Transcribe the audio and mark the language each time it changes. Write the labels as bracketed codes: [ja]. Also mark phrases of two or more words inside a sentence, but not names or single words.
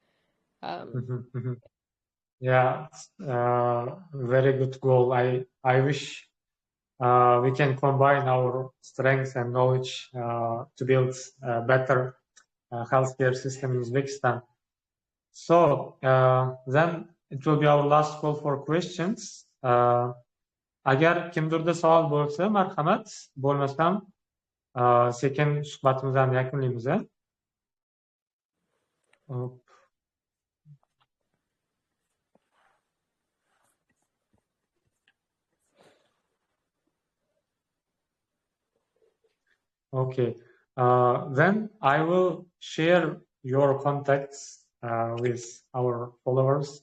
[en] Yeah, very good goal. I wish we can combine our strengths and knowledge to build a better healthcare system in Uzbekistan. So then it will be our last call for questions. [uz] Agar kimdirda savol bo'lsa, marhamat, bo'lmasam, sekin suhbatimizni yakunlaymiz. [en] Okay, then I will share your contacts with our followers.